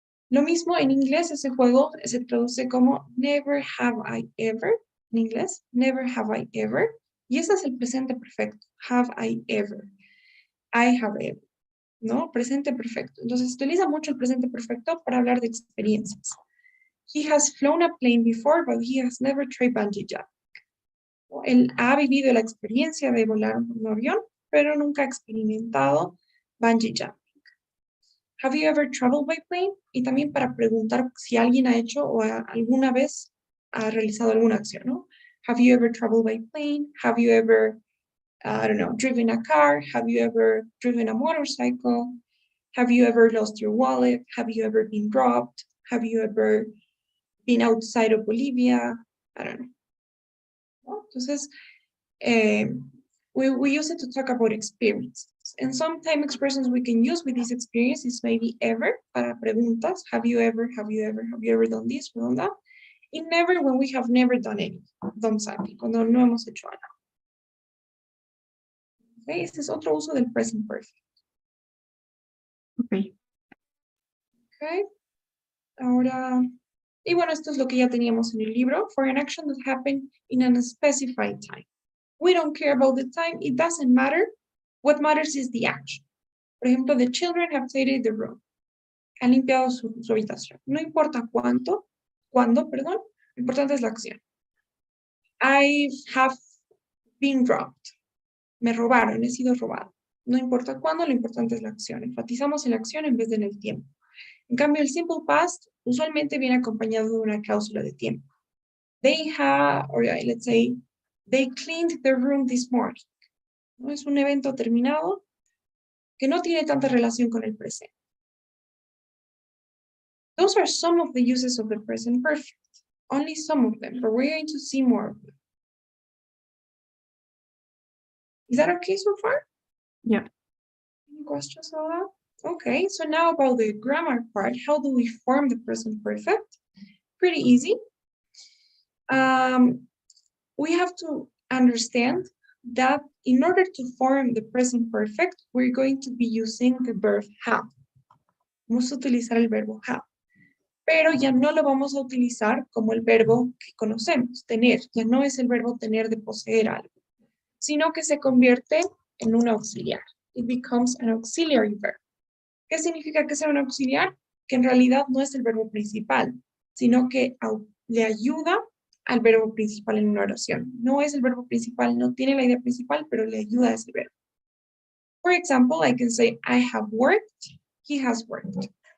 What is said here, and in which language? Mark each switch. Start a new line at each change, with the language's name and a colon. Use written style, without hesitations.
Spanish: Lo mismo en inglés, ese juego se traduce como
English: never have I ever,
Spanish: en inglés, never have I ever, y ese es el presente perfecto,
English: have I ever, I have ever,
Spanish: ¿no? Presente perfecto. Entonces, se utiliza mucho el presente perfecto para hablar de experiencias.
English: He has flown a plane before, but he has never tried bungee jumping.
Spanish: Él ha vivido la experiencia de volar un avión, pero nunca ha experimentado bungee jumping.
English: Have you ever traveled by plane?
Spanish: Y también para preguntar si alguien ha hecho o alguna vez ha realizado alguna acción, ¿no?
English: Have you ever traveled by plane? Have you ever, I don't know, driven a car? Have you ever driven a motorcycle? Have you ever lost your wallet? Have you ever been robbed? Have you ever been outside of Bolivia? I don't know. ¿No? Entonces, we use it to talk about experiences. And sometimes expressions we can use with these experiences maybe ever,
Spanish: para preguntas.
English: Have you ever done this or done that? And never when we have never done something,
Spanish: cuando no hemos hecho algo. Okay, ese es otro uso del present perfect.
English: Okay. Okay.
Spanish: Ahora, y bueno, esto es lo que ya teníamos en el libro.
English: For an action that happened in a specified time. We don't care about the time. It doesn't matter. What matters is the action.
Spanish: Por ejemplo,
English: the children have tidied the room.
Spanish: Han limpiado su habitación. No importa cuándo, perdón, lo importante es la acción.
English: I have been robbed.
Spanish: Me robaron, he sido robado. No importa cuándo, lo importante es la acción. Enfatizamos en la acción en vez de en el tiempo. En cambio, el simple past usualmente viene acompañado de una cláusula de tiempo.
English: They have, or let's say, they cleaned their room this morning.
Spanish: ¿No? Es un evento terminado que no tiene tanta relación con el presente.
English: Those are some of the uses of the present perfect. Only some of them, but we're going to see more of them. Is that okay so far? Yeah. Any questions about that? Okay, so now about the grammar part, how do we form the present perfect? Pretty easy. We have to understand that in order to form the present perfect, we're going to be using the verb have.
Spanish: Vamos a utilizar el verbo have. Pero ya no lo vamos a utilizar como el verbo que conocemos, tener. Ya no es el verbo tener de poseer algo, sino que se convierte en un auxiliar.
English: It becomes an auxiliary verb.
Spanish: ¿Qué significa que sea un auxiliar? Que en realidad no es el verbo principal, sino que le ayuda al verbo principal en una oración. No es el verbo principal, no tiene la idea principal, pero le ayuda a ese verbo.
English: For example, I can say, I have worked, he has worked.